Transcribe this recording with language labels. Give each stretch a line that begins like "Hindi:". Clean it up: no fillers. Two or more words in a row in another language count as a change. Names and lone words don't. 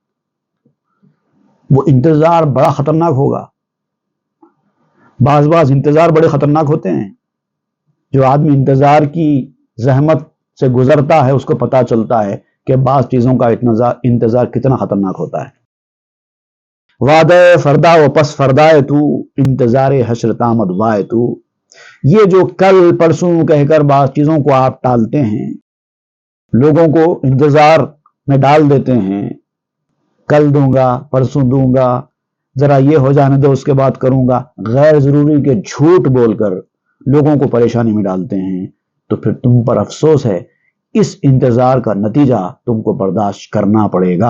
Urdu: وہ انتظار بڑا خطرناک ہوگا۔ بعض انتظار بڑے خطرناک ہوتے ہیں۔ جو آدمی انتظار کی زحمت سے گزرتا ہے اس کو پتا چلتا ہے کہ بعض چیزوں کا انتظار کتنا خطرناک ہوتا ہے۔
Persian: وعدہ فردا و پس فردائے تو، انتظار حشر تامد وائے تو۔
Urdu: یہ جو کل پرسوں کہہ کر بعض چیزوں کو آپ ٹالتے ہیں، لوگوں کو انتظار میں ڈال دیتے ہیں، کل دوں گا، پرسوں دوں گا، ذرا یہ ہو جانے دو اس کے بعد کروں گا، غیر ضروری کے جھوٹ بول کر لوگوں کو پریشانی میں ڈالتے ہیں، تو پھر تم پر افسوس ہے، اس انتظار کا نتیجہ تم کو برداشت کرنا پڑے گا۔